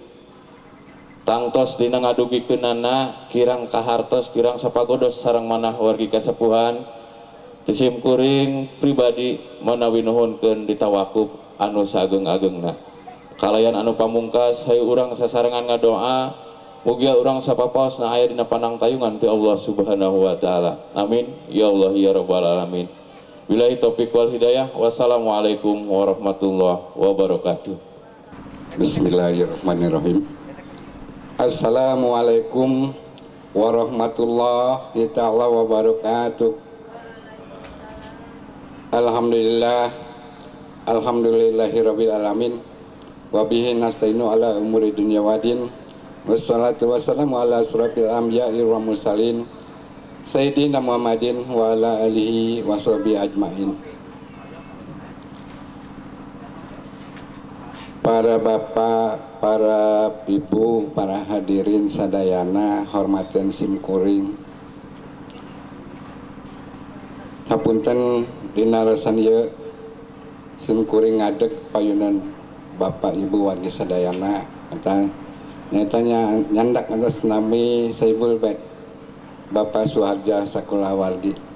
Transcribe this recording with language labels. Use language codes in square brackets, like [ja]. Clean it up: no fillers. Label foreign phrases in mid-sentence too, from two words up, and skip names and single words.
[su] tangtos dina ngadugikeunana kirang kahartos kirang sapagodos sareng manah wargi kasepuhan tisim kuring pribadi manawi nuhunkeun ditawakuf anu sageung-ageungna kalayan anu pamungkas hayu urang sasarengan ngadoa mugia urang sapapaosna aya dina panang tayungan ti [ar] الله سبحانه وتعالى. آمين يا الله يا رب العالمين. بالله التوفيق والهداية. والسلام عليكم ورحمة الله وبركاته. بسم الله الرحمن الرحيم. السلام عليكم ورحمة الله تعالى وبركاته. الحمد لله، الحمد لله رب العالمين. وبه نستعين على أمور الدنيا والدين. والصلاة والسلام على أشرف الأنبياء والمرسلين سيدنا محمد وعلى آله وصحبه أجمعين. [su] para bapak, para ibu, para hadirin sadayana hormatan simkuring. Hapunten dina rasan ieu simkuring ngadeg payunan bapak ibu wargi sadayana nyatanya nyandak atas nami Saibul Bait Bapak Suharja Sakola Wargi.